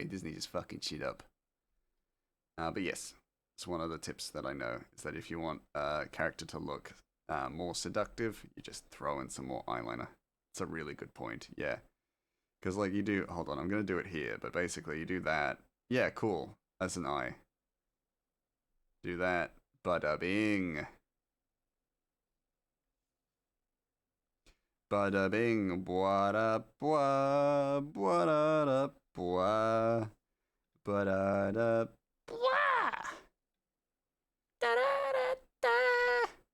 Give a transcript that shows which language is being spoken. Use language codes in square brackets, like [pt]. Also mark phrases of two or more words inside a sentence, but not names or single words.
[en] Disney just fucking shit up. But yes, it's one of the tips that I know is that if you want a character to look more seductive, you just throw in some more eyeliner. It's a really good point. Yeah, because like you do. Hold on, I'm gonna do it here. But basically, you do that. Yeah, cool. That's an eye. Do that. Bada bing. Bada bing. Bwada bwa. Bwada da bwa. Bada da bwa. Da da da da.